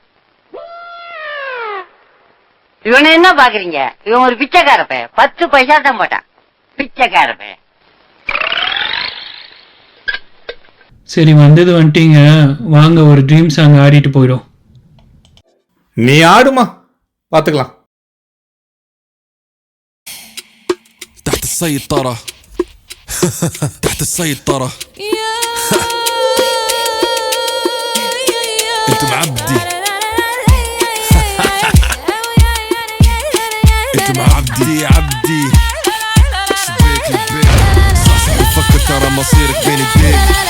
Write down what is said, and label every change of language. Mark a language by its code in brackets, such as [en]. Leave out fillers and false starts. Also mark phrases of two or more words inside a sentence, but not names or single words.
[ta] இவனை என்ன பாக்குறீங்க? இவன் ஒரு பிச்சைக்காரப்ப. 10 பைசா தான் போட்டான். பிச்சைக்காரப்ப. சரி, வந்தது வந்துட்டீங்க, வாங்க ஒரு [en] dream song [ta] ஆடிட்டு போயிடும். நீ ஆடுமா, பாத்துக்கலாம். [ar] تحت السيطرة تحت السيطرة انت معبدي انت معبدي يا عبدي شبيك البيت صح بفكر ترى مصيرك بين ايديك